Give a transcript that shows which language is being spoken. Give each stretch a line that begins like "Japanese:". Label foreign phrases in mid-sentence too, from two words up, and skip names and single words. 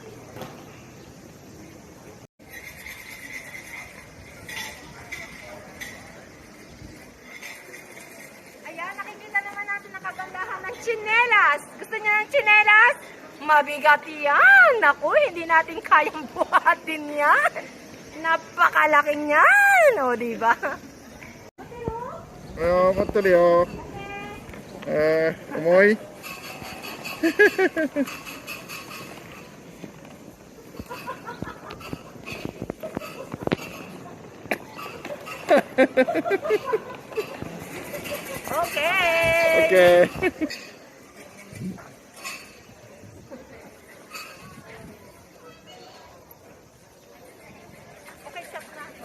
Filipino: Ayan, nakikita naman natin ang kagandahan ng tsinelas. Gusto niyo ng tsinelas? Mabigat yan. Naku, hindi natin kayang buhatin yan. Napakalaki niyan. O, diba?
Japanese: 待ってるよ。重い。
English: Okay. Okay. Okay, stop na.